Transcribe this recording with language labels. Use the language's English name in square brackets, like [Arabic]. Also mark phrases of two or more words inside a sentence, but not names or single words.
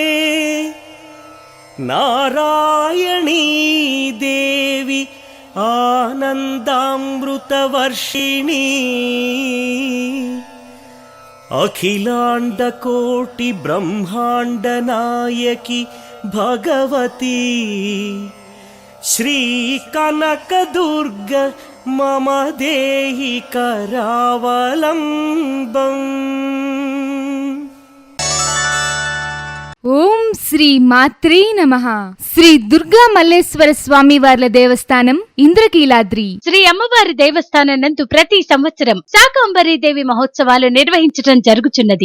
[Sanskrit] नारायणी देवी आनन्दामृतवर्षिणी अखिलाण्डकोटि ब्रह्माण्डनायकी भगवती श्री कनकदुर्ग मम देहि करावलम्बम्। ॐ श्री मात्रे नमः. [Telugu] శ్రీ దుర్గా మల్లేశ్వర స్వామి వార్ల దేవస్థానం ఇంద్రకీలాద్రి. శ్రీ అమ్మవారి దేవస్థానం నందు ప్రతి సంవత్సరం శాకంబరీ దేవి మహోత్సవాలు నిర్వహించటం జరుగుచున్నది.